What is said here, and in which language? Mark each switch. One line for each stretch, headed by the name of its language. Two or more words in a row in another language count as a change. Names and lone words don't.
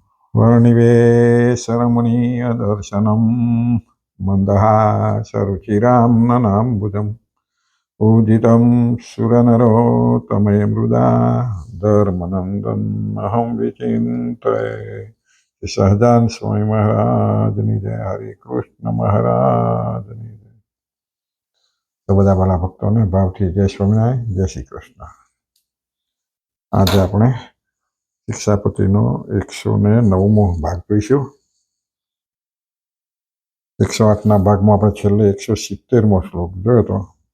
Sanskrit: वर्णिवेशरमणीयदर्शनं मन्दहासरुचिरां ननाम्बुजं पूजितं सुरनरोत्तमे मृदा धर्मनन्दन् अहं विचिन्तये सहजान स्वामी
Gujarati: મહારાજની જય હરે કૃષ્ણ મહારાજની જય। તો બધા ભલા ભક્તોને ભાવથી જય સ્વામિનારાયણ, જય શ્રી કૃષ્ણ। આજે આપણે શિક્ષાપતિનો 109મો ભાગ જોઈશું। 108ના ભાગમાં આપણે છેલ્લે 170મો શ્લોક જોયો હતો।